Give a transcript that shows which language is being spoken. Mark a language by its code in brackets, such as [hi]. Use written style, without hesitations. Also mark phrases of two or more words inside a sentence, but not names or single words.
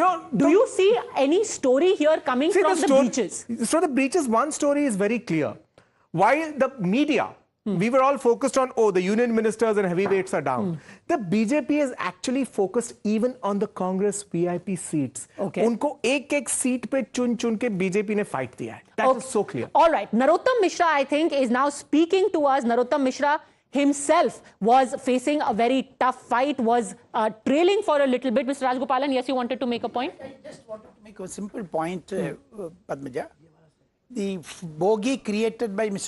[en] So, do you see any story here coming from the breaches? So the breaches, one story is very clear. While the media, we were all focused on, oh, the union ministers and heavyweights are down. The BJP is actually focused even on the Congress VIP seats. [hi] उनको एक seat पे चुन के BJP ने fight दिया है. [en] That is so clear. All right. Narottam Mishra, I think, is now speaking to us. Narottam Mishra himself was facing a very tough fight, was trailing for a little bit. Mr. Rajgopalan, yes, you wanted to make a point? I just wanted to make a simple point, Padmaja. The bogey created by Mr.